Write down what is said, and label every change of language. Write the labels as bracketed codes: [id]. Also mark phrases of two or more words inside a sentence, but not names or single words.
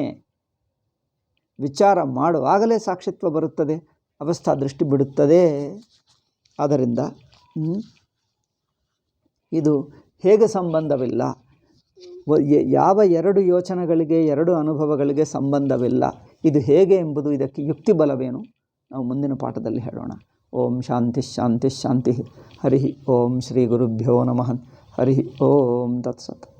[kn] ವಿಚಾರ ಮಾಡುವಾಗಲೇ ಸಾಕ್ಷಿತ್ವ ಬರುತ್ತದೆ, ಅವಸ್ಥಾ ದೃಷ್ಟಿ ಬಿಡುತ್ತದೆ. ಆದ್ದರಿಂದ ಇದು ಹೇಗೆ ಸಂಬಂಧವಿಲ್ಲ, ಯಾವ 2 ಯೋಚನೆಗಳಿಗೆ 2 ಅನುಭವಗಳಿಗೆ ಸಂಬಂಧವಿಲ್ಲ, ಇದು ಹೇಗೆ ಎಂಬುದು, ಇದಕ್ಕೆ ಯುಕ್ತಿ ಬಲವೇನು, ನಾವು ಮುಂದಿನ ಪಾಠದಲ್ಲಿ ಹೇಳೋಣ. [sa] ಓಂ ಶಾಂತಿ ಶಾಂತಿ ಶಾಂತಿ. ಹರಿ ಓಂ ಶ್ರೀ ಗುರುಭ್ಯೋ ನಮಃ. ಹರಿ ಓಂ ತತ್ಸತ್.